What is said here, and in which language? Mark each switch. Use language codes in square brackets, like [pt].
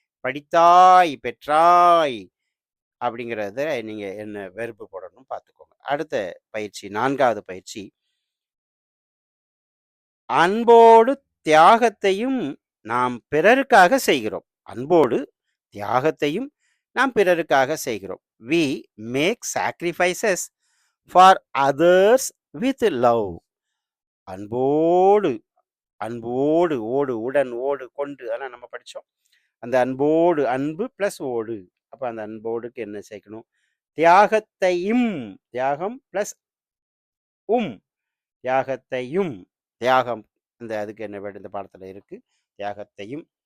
[ta] படித்தாய், பெற்றாய் அப்படிங்கிறத நீங்க என்ன வெர்பு போடணும் பார்த்துக்கோங்க. அடுத்த பயிற்சி 4வது பயிற்சி. அன்போடு தியாகத்தையும் நாம் பிறருக்காக செய்கிறோம். அன்போடு தியாகத்தையும் நாம் பிறருக்காக செய்கிறோம். [en] We make sacrifices for others with love. [ta] அன்போடு அன்போடு ஓடு, உடன், ஓடு, கொண்டு அதெல்லாம் நம்ம படிச்சோம். அந்த அன்போடு அன்பு பிளஸ் ஓடு. அப்ப அந்த அன்போடுக்கு என்ன சேர்க்கணும்? தியாகத்தையும் தியாகம் பிளஸ் தியாகத்தையும் தியாகம் இந்த அதுக்கு என்ன வேர்டு இந்த பாடத்துல இருக்கு. தியாகத்தையும்